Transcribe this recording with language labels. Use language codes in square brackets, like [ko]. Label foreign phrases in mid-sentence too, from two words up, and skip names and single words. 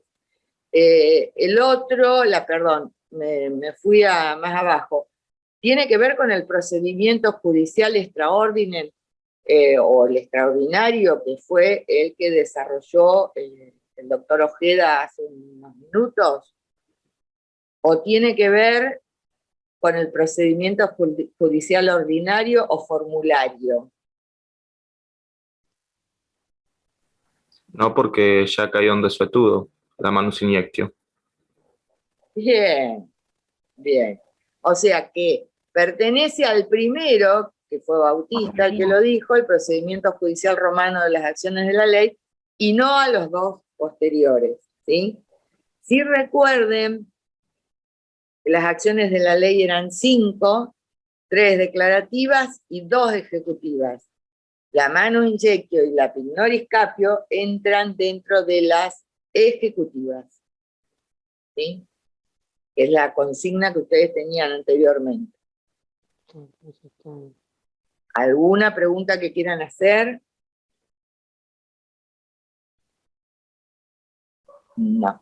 [es] El otro, me fui más abajo, tiene que ver con el procedimiento judicial extraordinario, o el extraordinario, que fue el que desarrolló el doctor Ojeda hace unos minutos, o tiene que ver con el procedimiento judicial ordinario o formulario. No, porque ya cayó en desuetudo la [la] manus iniectio. [es] Bien, bien. O sea que pertenece al primero, que fue Bautista el que lo dijo, el procedimiento judicial romano de las acciones de la ley, y no a los dos posteriores, ¿sí? Si recuerden que las acciones de la ley eran 5, 3 declarativas y 2 ejecutivas. La [la] manus iniectio [es] y la [la] pignoris capio [es] entran dentro de las ejecutivas, ¿sí? Que es la consigna que ustedes tenían anteriormente. ¿Alguna pregunta que quieran hacer? No.